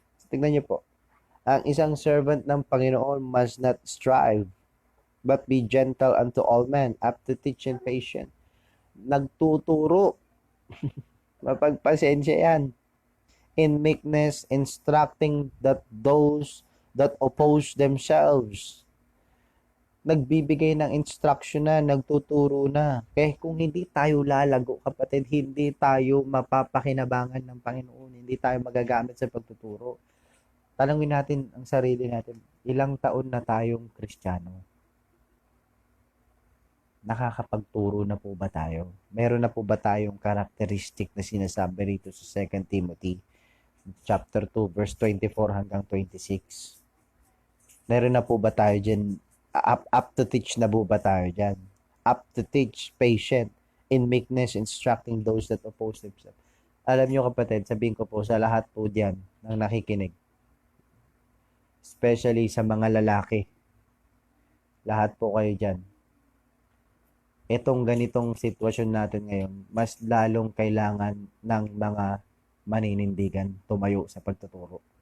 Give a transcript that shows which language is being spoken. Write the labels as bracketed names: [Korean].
[Filipino] Tingnan niyo po, ang isang servant ng Panginoon [English] must not strive, but be gentle unto all men, apt to teach and patient. [Filipino] Nagtuturo. Mapagpasensya yan. [English] In meekness, instructing that those that oppose themselves. [Filipino] Nagbibigay ng instruction na, nagtuturo na. Kaya kung hindi tayo lalago, kapatid, hindi tayo mapapakinabangan ng Panginoon. Hindi tayo magagamit sa pagtuturo. Tanungin natin ang sarili natin, ilang taon na tayong Kristiyano? Nakakapagturo na po ba tayo? Meron na po ba tayong karakteristik na sinasabi rito sa 2 Timothy chapter 2 verse 24 hanggang 26? Meron na po ba tayo dyan? [English] Up to teach [Filipino] na po ba tayo dyan? [English] Up to teach, patient, in meekness, instructing those that oppose themselves. [Filipino] Alam nyo kapatid, sabihin ko po sa lahat po dyan ng nakikinig, especially sa mga lalaki, lahat po kayo dyan, itong ganitong sitwasyon natin ngayon, mas lalong kailangan ng mga maninindigan tumayo sa pagtuturo.